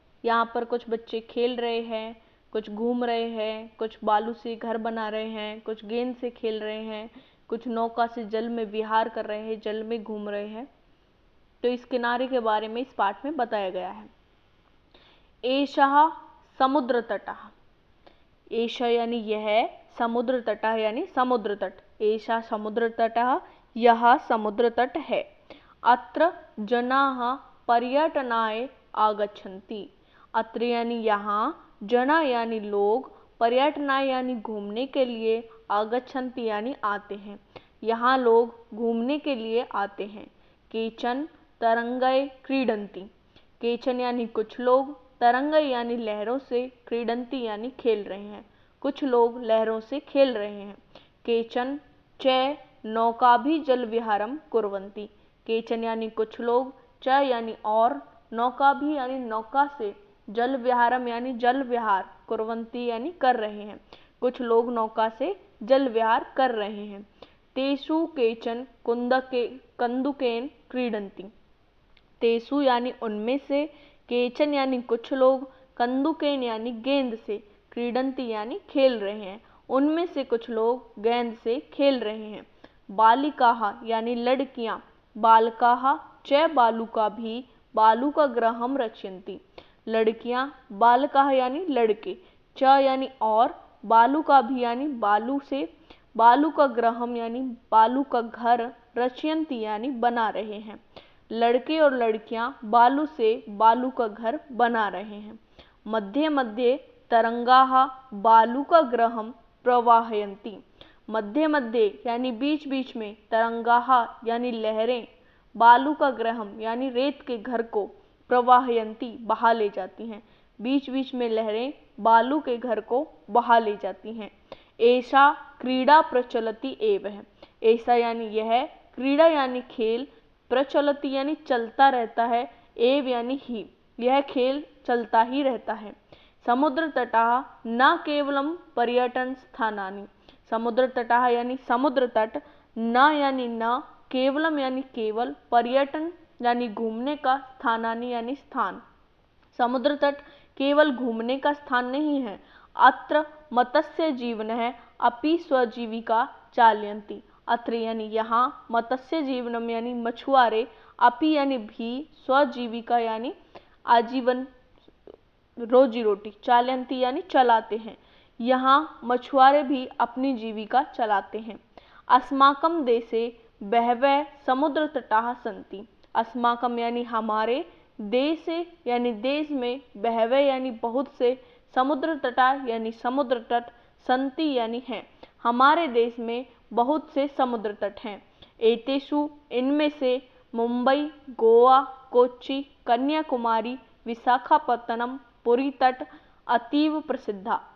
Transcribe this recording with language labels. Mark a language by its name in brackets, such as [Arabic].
[Hindi] यहाँ पर कुछ बच्चे खेल रहे हैं, कुछ घूम रहे हैं, कुछ बालू से घर बना रहे हैं, कुछ गेंद से खेल रहे हैं, कुछ नौका से जल में विहार कर रहे हैं, जल में घूम रहे हैं। तो इस किनारे के बारे में इस पाठ में बताया गया है। [Sanskrit] एषः समुद्र तटः। [Hindi] एष यानी यह, समुद्र तटः यानी समुद्र तट। [Sanskrit] एषा समुद्र तटः, [Hindi] यह समुद्र तट है। [Sanskrit] अत्र जनाः पर्यटनाय आगच्छन्ति। [Hindi] अत्र यानी यहाँ, जना यानी लोग, पर्यटनाय यानी घूमने के लिए, आगच्छन्ति यानी आते हैं। यहाँ लोग घूमने के लिए आते हैं। [Sanskrit] केचन तरंगय क्रीडन्ति। [Hindi] केचन यानी कुछ लोग, तरंगय यानी लहरों से, क्रीडन्ति यानी खेल रहे हैं। कुछ लोग लहरों से खेल रहे हैं। [Sanskrit] केचन च नौकाभिजल विहारम कुर्वन्ति। [Hindi] केचन यानी कुछ लोग, च यानी और, नौकाभि यानी नौका से, जल विहारम यानी जल विहार, कुर्वन्ति यानी कर रहे हैं। कुछ लोग नौका से जल विहार कर रहे हैं। [Sanskrit] तेषु केचन कन्दुकेन क्रीडन्ति। [Hindi] तेसु यानी उनमें से, केचन यानी कुछ लोग, कंदुकेन यानी गेंद से, क्रीडन्ति यानी खेल रहे हैं। उनमें से कुछ लोग गेंद से खेल रहे हैं। [Sanskrit] बालिकाः [Hindi] यानी लड़कियां, [Sanskrit] बालकाः च बालुकाभिः बालुकागृहं रचयन्ति। [Hindi] लड़कियां, बालकाः यानी लड़के, च यानी और, बालुकाभिः यानी बालू से, बालुकागृहं यानी बालू का घर, रचयन्ति यानी बना रहे हैं। लड़के और लड़कियां बालू से बालू का घर बना रहे हैं। [Sanskrit] मध्ये मध्ये तरंगाः बालुकागृहं प्रवाहयन्ति। [Hindi] मध्ये मध्ये यानी बीच बीच में, तरंगाः यानी लहरें, बालुकागृहं यानी रेत के घर को, प्रवाहयन्ति बहा ले जाती हैं। बीच बीच में लहरें बालू के घर को बहा ले जाती हैं। ऐसा क्रीड़ा प्रचलति एव है। ऐसा यानी यह, क्रीड़ा यानी खेल, प्रचलति यानी चलता रहता है, एव यानी ही, यह खेल चलता ही रहता है। [Sanskrit] समुद्र तटः न केवलम पर्यटन स्थानानि। [Hindi] समुद्र तटः यानी समुद्र तट, न यानी न, केवलम यानी केवल, पर्यटन यानी घूमने का, स्थानानि यानी स्थान। समुद्र तट केवल घूमने का स्थान नहीं है। [Sanskrit] अत्र मत्स्य जीवनः अपि स्वजीविका चालयन्ति। [Hindi] अत्र यानी यहाँ, मत्स्य जीवनम यानी मछुआरे, अपि यानी भी, स्वजीविका यानी आजीवन रोजी रोटी, चालयन्ति यानी चलाते हैं। यहाँ मछुआरे भी अपनी जीविका चलाते हैं। [Sanskrit] अस्माकं देशे बहवः समुद्र तटाः सन्ति। [Hindi] अस्माकं यानी हमारे, देशे यानी देश में, बहवः यानी बहुत से, समुद्र तटाः यानी समुद्र तट, सन्ति यानी हैं। हमारे देश में बहुत से समुद्र तट हैं। एतेषु इनमें से मुंबई, गोवा, कोच्चि, कन्याकुमारी, विशाखापत्तनम, पुरी तट [Sanskrit] अतीव प्रसिद्धा।